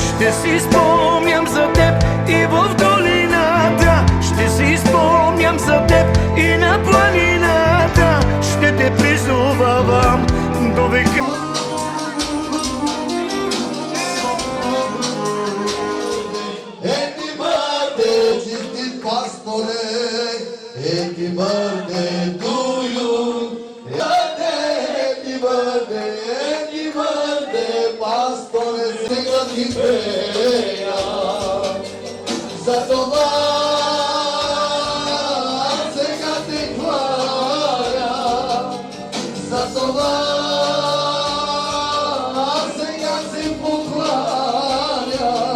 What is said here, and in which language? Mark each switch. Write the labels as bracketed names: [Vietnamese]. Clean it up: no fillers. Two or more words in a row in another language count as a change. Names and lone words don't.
[Bulgarian] Ще си спомням за теб и в долината, ще си спомням за теб и на планината. Ще те призовавам до века. [English] Happy birthday, Chinti Pastore. Happy birthday to you. Happy birthday, Pastore. [Bulgarian] Сега ти преа. За това сега те хваля. За това сега се покланя.